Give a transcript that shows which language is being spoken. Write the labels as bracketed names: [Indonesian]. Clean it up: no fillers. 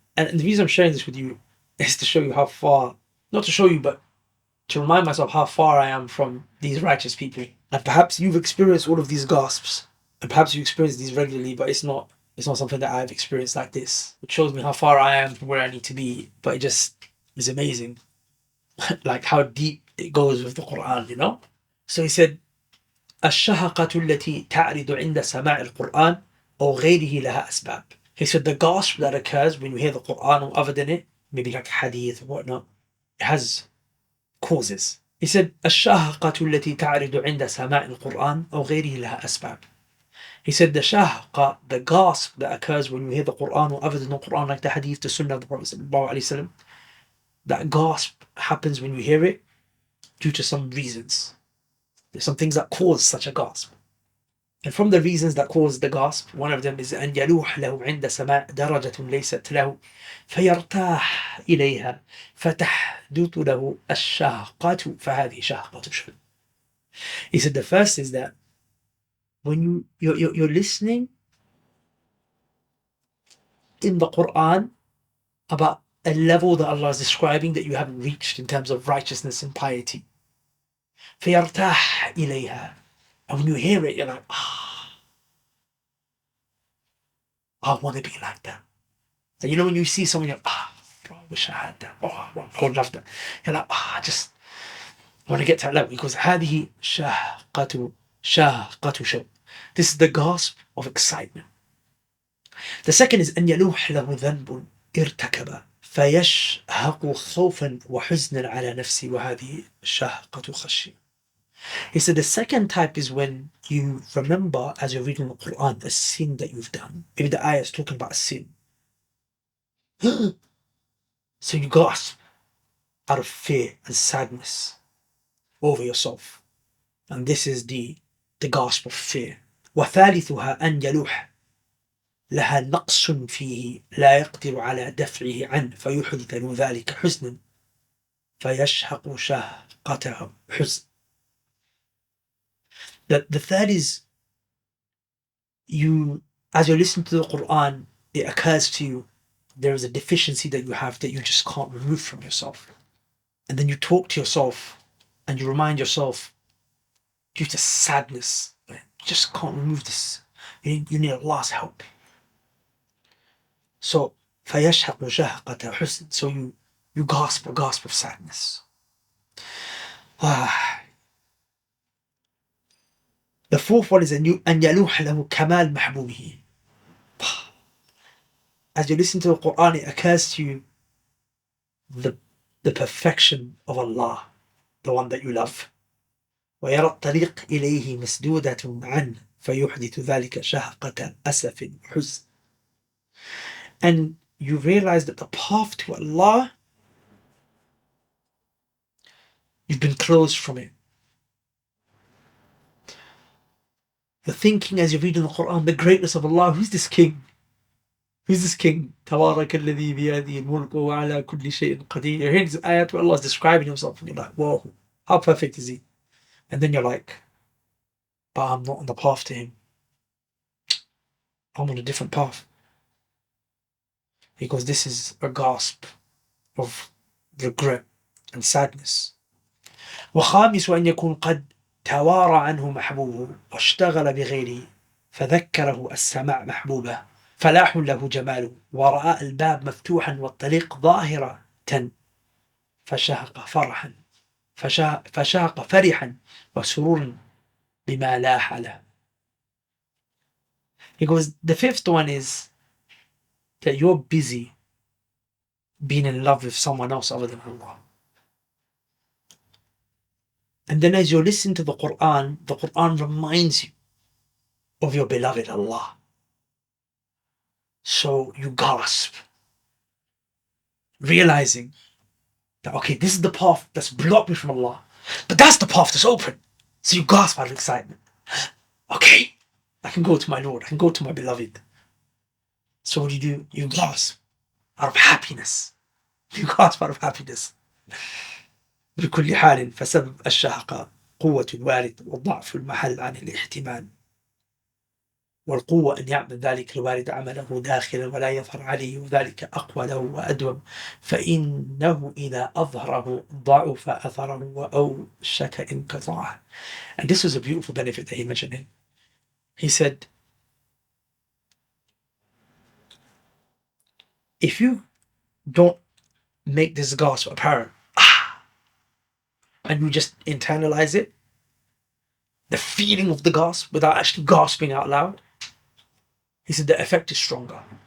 [English] And the reason I'm sharing this with you is to show you how far, not to show you, but to remind myself how far I am from these righteous people. And perhaps you've experienced all of these gasps, and perhaps you experience these regularly, but it's not something that I've experienced like this. It shows me how far I am from where I need to be, but it just is amazing, like how deep it goes with the Quran, you know? So he said, [Arabic] الشهقة التي تعرض عند سماع القرآن أو غيره لها أسباب. [English] He said the gasp that occurs when you hear the Quran or other than it, maybe like hadith or whatnot, it has causes. He said [Arabic] الشهقة التي تعرض عند سماع القرآن أو غيره لها أسباب. [English] He said the shahqa, the gasp that occurs when you hear the Quran or other than the Quran, like the hadith, the sunnah of the Prophet ﷺ, that gasp happens when you hear it due to some reasons. There's some things that cause such a gasp. And from the reasons that cause the gasp, one of them is [Arabic] أن يلوح له عند سماع درجة ليست له فيرتاح إليها فتحدث له الشهقة فهذه شهقة شرب. [English] He said the first is that when you're listening in the Quran about a level that Allah is describing that you haven't reached in terms of righteousness and piety. [Arabic] فيرتاح إليها. [English] And when you hear it, you're like, I want to be like that. And you know when you see someone, you're like, bro, I wish I had that. I would love that. You're like, I just want to get to that level. Because [Arabic] هذه شهقة شوق. [English] This is the gasp of excitement. The second is [Arabic] أن يلوح له ذنب ارتكب فيشهق خوفا وحزنا على نفسه وهذه شهقة خشية. [English] He said the second type is when you remember as you're reading the Quran a sin that you've done. Maybe the ayah is talking about a sin. So you gasp out of fear and sadness over yourself. And this is the gasp of fear. [Arabic] وثالثها أن يلوح لها نقص فيه لا يقدر على دفعه عنه فيحدث له ذلك حزنا فيشهق شهقته حزن. [English] The third is as you're listening to the Quran, it occurs to you there is a deficiency that you have that you just can't remove from yourself. And then you talk to yourself and you remind yourself due to sadness, you just can't remove this. You need Allah's help. So [Arabic] فيشهق شهقة حزن. [English] So you gasp a gasp of sadness. The fourth one is [Arabic] أن يلوح له كمال محبوبه. [English] As you listen to the Quran, it occurs to you the perfection of Allah, the one that you love. [Arabic] ويرى الطريق إليه مسدودة عنه فيحدث ذلك شهقة أسف وحزن. [English] And you realize that the path to Allah, you've been closed from it. You're thinking as you're reading the Quran, the greatness of Allah. Who's this king? Who's this king? [Arabic] تبارك الذي بيده الملك وعلى كل شيء قدير. [English] You're hearing this ayat where Allah is describing himself and you're like, whoa, how perfect is he? And then you're like, but I'm not on the path to him. I'm on a different path. Because this is a gasp of regret and sadness. [Arabic] وخامس أن يكون قد توارى عنه محبوبه واشتغل بغيره فذكره السماع محبوبه فلاح له جماله ورأى الباب مفتوحا والطريق ظاهرة فشهق فرحا وسرورا بما لاح له. [English] He goes, the fifth one is that you're busy being in love with someone else other than Allah. And then as you listen to the Quran reminds you of your beloved Allah. So you gasp, realizing that, okay, this is the path that's blocked me from Allah, but that's the path that's open. So you gasp out of excitement. Okay, I can go to my Lord, I can go to my beloved. So what do? You gasp out of happiness. You gasp out of happiness. [Arabic] بكل حال فسبب الشهقة قوة الوارد والضعف المحل عن الاحتمال، والقوة أن يعمل ذلك الوارد عمله داخلا ولا يظهر عليه، وذلك أقوى له وأدوم، فإنه إذا أظهره ضعف أثره وأوشك انقطاعه. [English] And this was a beautiful benefit that he mentioned here. He said, if you don't make this gasp apparent, and you just internalize it, the feeling of the gasp without actually gasping out loud, he said the effect is stronger.